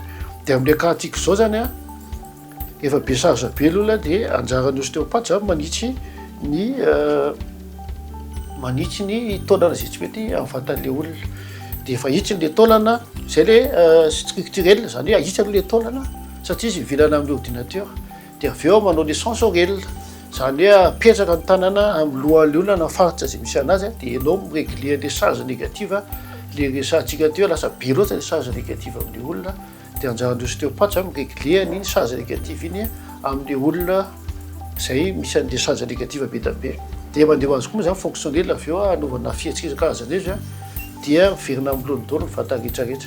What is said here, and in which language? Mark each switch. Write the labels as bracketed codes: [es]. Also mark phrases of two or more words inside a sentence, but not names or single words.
[mg] Dia amin'ny akantika zao zany a efa be charge be l'olona dia anjaran'ny ostéopathe zany manitsy ny taolana izay tsy mety amin'ny vatan'le olona. Dia efa hitsy le taolana zay le structurel zany hoe ahitsy aloha le taolana satria izy mivilana amin'ny ordinateur. Dia avy eo manao le sensoriel zany hoe apetraka ny tanana amin'ny lohan'le olona na faritra izay misy anazy dia ianao miregle [fr] le charge négative [mg] le resantsika teo lasa be loatra [fr] le charge négative [mg] amin'le olona. Dia anjaran'ny ostéopathe zany miregle ny [fr] charge négative [mg] iny amin'le olona izay misy an' [fr] le charge négative [mg] be da be. Dia mandeha azy koa moa zany fonctionnel avy eo anaovana fihetsika karazana izy dia miverina amin'ny lohany daholo ny vatana rehetrarehetra.